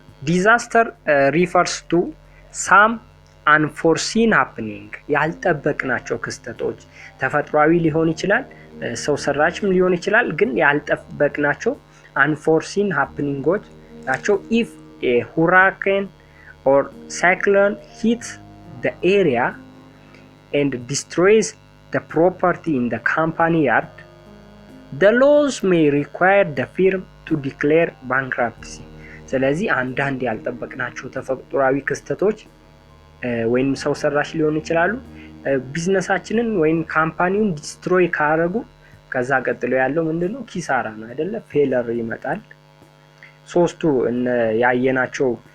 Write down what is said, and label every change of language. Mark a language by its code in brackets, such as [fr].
[en] disaster refers to some unforeseen happening [am] ያልጠበቅናቸው ክስተቶች ተፈጥሯዊ ሊሆን ይችላል ሰው ሰራችም ሊሆን ይችላል ግን ያልጠበቅናቸው unforeseen happeningዎች ናቸው if [en] a hurricane or cyclone hits the area and destroys the property in the company yard, the laws may require the firm to declare bankruptcy. [am] ስለዚህ አንዳንድ ያልጠበቅናቸው ተፈጥሯዊ ክስተቶች ወይም ሰው ሰራሽ ሊሆኑ ይችላሉ ቢዝነሳችንን ወይም ካምፓኒውን ዲስትሮይ ካረጉ ከዛ ቀጥሎ ያለው ምንድነው ኪሳራ ነው አይደለ ፌለር ይመጣል ሶስቱ ያየናቸው